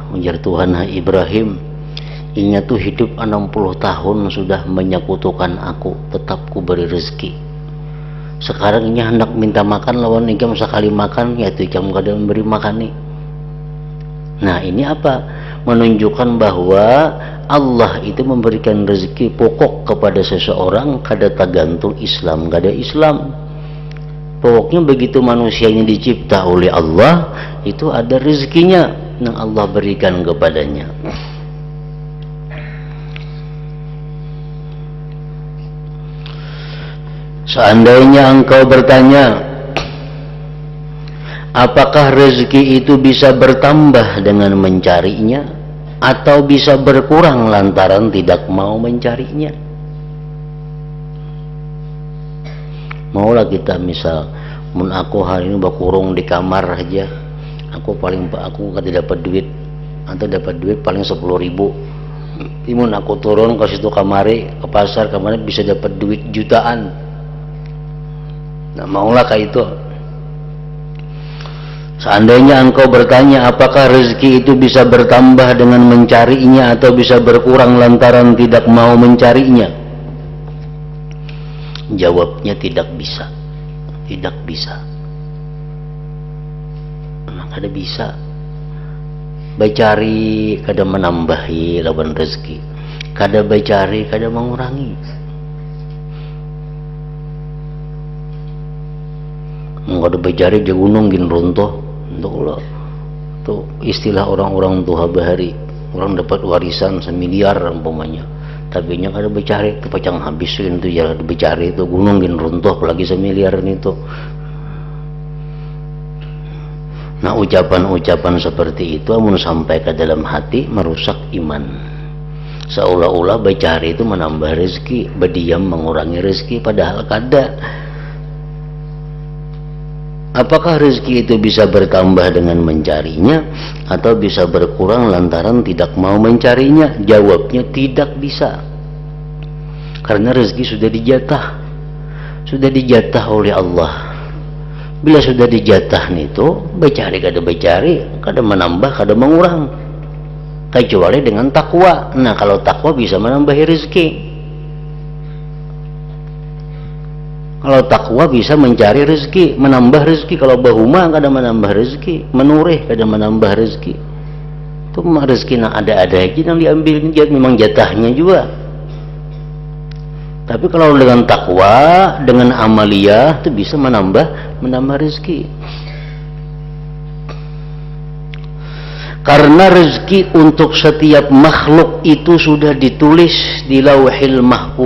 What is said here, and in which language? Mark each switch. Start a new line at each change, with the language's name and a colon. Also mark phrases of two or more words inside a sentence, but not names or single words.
Banjar: Ujar Tuhan, hai Ibrahim, inya tuh hidup 60 tahun sudah menyekutukan aku, tetap ku beri rezeki. Sekarang inya hendak minta makan, lawan ikam sekali makan, yaitu ikam kada memberi makan nih.
Indonesian: Nah, ini apa? Menunjukkan bahwa Allah itu memberikan rezeki pokok kepada seseorang, kada tergantung Islam kada Islam. Pokoknya begitu manusia ini dicipta oleh Allah, itu ada rezekinya yang Allah berikan kepadanya. Seandainya engkau bertanya, apakah rezeki itu bisa bertambah dengan mencarinya, atau bisa berkurang lantaran tidak mau mencarinya?
Banjar: Maulah kita misal, mun aku hari ini berkurung di kamar aja, aku kada dapat duit, atau dapat duit paling 10.000. Mun aku turun ke situ kamari, ke pasar kamari, bisa dapat duit jutaan. Nah, maulah kayak itu.
Indonesian: Seandainya engkau bertanya apakah rezeki itu bisa bertambah dengan mencarinya atau bisa berkurang lantaran tidak mau mencarinya, jawabnya tidak bisa. Tidak bisa. Memang kada bisa.
Banjar: Becari kada menambahi lawan rezeki, kada becari kada mengurangi. Kada becari je gunung gin runtuh. Untuk itu istilah orang-orang tua bahari, orang dapat warisan 1 miliar umpamanya, tapi nya kada becari, itu pacang habis itu ya, becari itu gunung gin runtuh apalagi 1 miliar itu. Nah, ucapan-ucapan seperti itu amun sampai ke dalam hati merusak iman.
Indonesian: Seolah-olah becari itu menambah rezeki, berdiam mengurangi rezeki, padahal kada. Apakah rezeki itu bisa bertambah dengan mencarinya atau bisa berkurang lantaran tidak mau mencarinya? Jawabnya tidak bisa. Karena rezeki sudah dijatah oleh Allah.
Banjar: Bila sudah dijatah itu, becari kada becari, kada menambah, kada mengurang.
Indonesian: Kecuali dengan takwa. Nah, kalau takwa bisa menambahi rezeki. Kalau takwa bisa mencari rezeki, menambah rezeki.
Banjar: Kalau bahuma kada menambah rezeki, menurih kada menambah rezeki.
Indonesian: Itu rezeki yang ada-ada aja yang diambil, memang jatahnya juga. Tapi kalau dengan takwa, dengan amaliyah itu bisa menambah rezeki. Karena rezeki untuk setiap makhluk itu sudah ditulis di Lauhil Mahfuz.